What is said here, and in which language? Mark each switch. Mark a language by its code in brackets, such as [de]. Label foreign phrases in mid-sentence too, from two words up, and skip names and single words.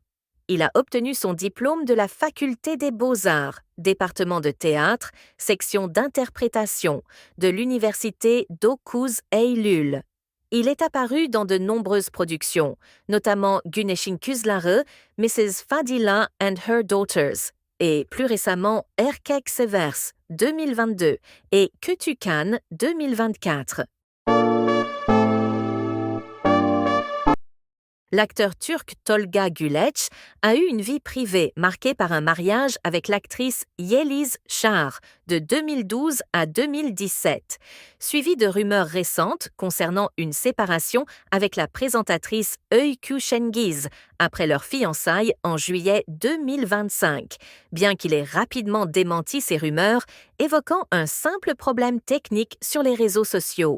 [fr] Il a obtenu son diplôme de la faculté des beaux-arts, département de théâtre, section d'interprétation, de l'université Dokuz Eylül. Il est apparu dans de nombreuses productions, notamment Güneşin Kızları, Mrs. Fadila and Her Daughters, et plus récemment Erkek Severs 2022 et Kötü Kan 2024. L'acteur turc Tolga Güleç a eu une vie privée marquée par un mariage avec l'actrice Yeliz Çağrı de 2012 à 2017, suivie de rumeurs récentes concernant une séparation avec la présentatrice Öykü Cengiz après leur fiançailles en juillet 2025, bien qu'il ait rapidement démenti ces rumeurs, évoquant un simple problème technique sur les réseaux sociaux.